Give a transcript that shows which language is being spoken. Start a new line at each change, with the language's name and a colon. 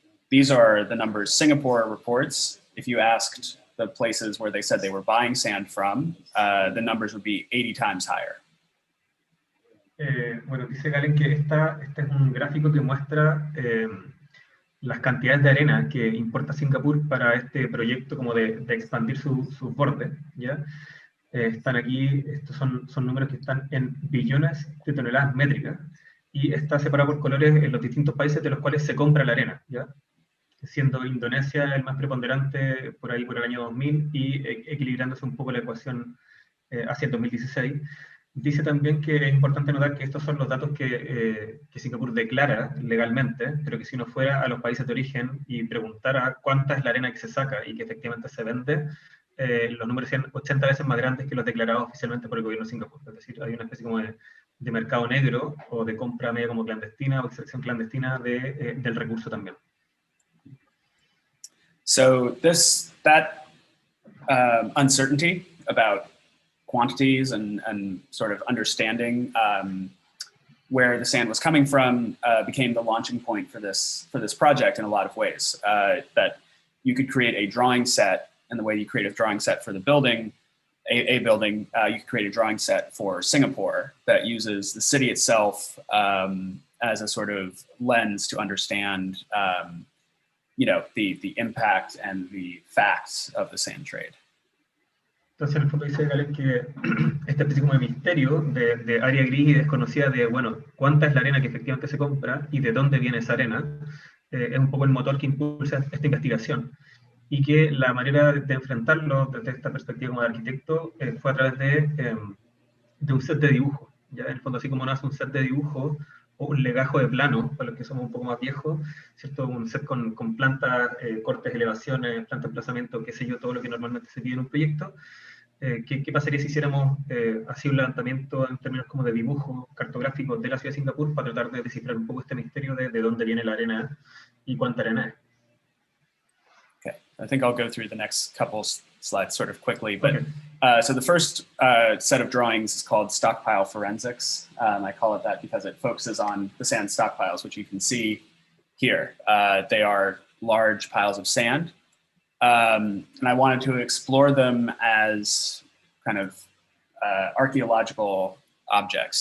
English: These are the numbers Singapore reports. If you asked the places where they said they were buying sand from, the numbers would be 80 times higher.
Spanish: Bueno, dice Galen que este es un gráfico que muestra las cantidades de arena que importa Singapur para este proyecto como de expandir sus bordes, ¿ya? Están aquí, estos son números que están en billones de toneladas métricas, y está separado por colores en los distintos países de los cuales se compra la arena, ¿ya? Siendo Indonesia el más preponderante por ahí por el año 2000 y equilibrándose un poco la ecuación hacia el 2016. Dice también que es importante notar que estos son los datos que Singapur declara legalmente, pero que si uno fuera a los países de origen y preguntara cuánta es la arena que se saca y que efectivamente se vende, los números sean 80 veces más grandes que los declarados oficialmente por el gobierno de Singapur. Es decir, hay una especie como de mercado negro o de compra media como clandestina o extracción clandestina del recurso también.
English: So that uncertainty about quantities and sort of understanding where the sand was coming from became the launching point for this project in a lot of ways. That you could create a drawing set, and the way you create a drawing set for the building, a building, you could create a drawing set for Singapore that uses the city itself as a sort of lens to understand the impact and the facts of the sand trade.
Spanish: Entonces, en el fondo dice Galen que esta especie como de misterio, de área gris y desconocida de, bueno, cuánta es la arena que efectivamente se compra y de dónde viene esa arena, es un poco el motor que impulsa esta investigación. Y que la manera de enfrentarlo desde esta perspectiva como de arquitecto fue a través de un set de dibujo. ¿Ya? En el fondo, así como nace un set de dibujo o un legajo de plano, para los que somos un poco más viejos, ¿cierto? Un set con plantas, cortes, elevaciones, planta de emplazamiento, qué sé yo, todo lo que normalmente se pide en un proyecto. ¿Qué pasaría si hiciéramos así un levantamiento en términos como de dibujo cartográfico de la ciudad de Singapur para tratar de descifrar un poco este misterio de dónde viene la arena y cuánta arena es?
English: Okay, I think I'll go through the next couple slides sort of quickly, but so the first set of drawings is called Stockpile Forensics. I call it that because it focuses on the sand stockpiles, which you can see here. They are large piles of sand. And I wanted to explore them as kind of archaeological objects.